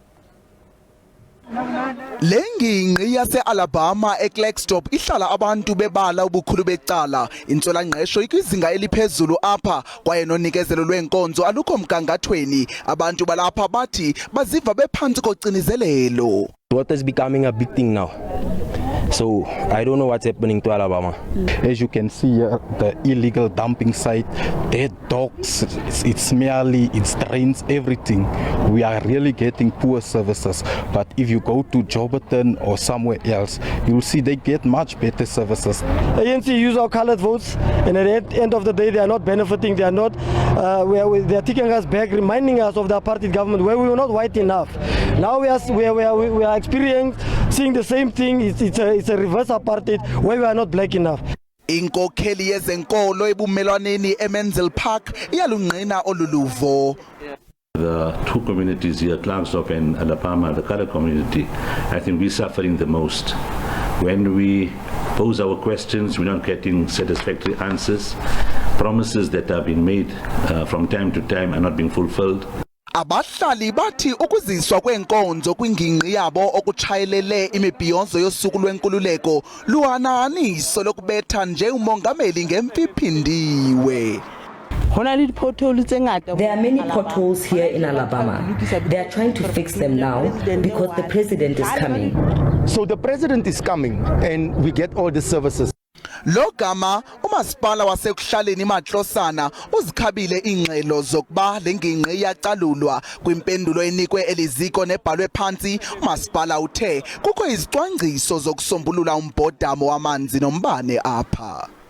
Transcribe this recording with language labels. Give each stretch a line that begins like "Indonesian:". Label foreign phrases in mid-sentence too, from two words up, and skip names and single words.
Xhosa: Lengingqi yase-Alabama eClarksdorp ihlala abantu bebala ubukhulu becala. Intswelangqesho ikwizinga eliphezulu apha kwaye nonikezelo lwenkonzo alukho mgangathweni. Abantu balapha bathi baziva bephantsi kocinizelelo.
English: Water is becoming a big thing now. So I don't know what's happening to Alabama. As you can see here, the illegal dumping site, dead dogs, it's smelly, it drains everything. We are really getting poor services. But if you go to Joburton or somewhere else, you'll see they get much better services. ANC use our colored votes, and at the end of the day, they are not benefiting. They are not. They are taking us back, reminding us of the apartheid government where we were not white enough. Now we are experiencing the same thing. It's a reverse apartheid where we are not black enough.
Xhosa: Inkokheli yezenkolo ebumelwaneni eManzini Park iyalungqina oluluvo.
English: The two communities here, Clarksdorp and Alabama, the colored community, I think we're suffering the most. When we pose our questions, we're not getting satisfactory answers. Promises that are being made from time to time are not being fulfilled.
Xhosa: Abahlali bathi ukuziswa kwenkonzo kwingingqi yabo okutshayelele imibhiyonzo yosuku lwenkululeko luhananiso lokubetha nje umongameli ngempiphindiwe.
English: There are many potholes here in Alabama. They are trying to fix them now because the president is coming. So the president is coming and we get all the services.
Xhosa: Logama umasipala wasekuhlaleni iMatlosana uzikhabile ingxelo zokuba lengingqi iyacalulwa kwimpendulo enikwe eliziko nebhalwe phansi. Umasipala uthe kukho izicwangciso zokusombulula umbhodamo wamanzi nombane apha.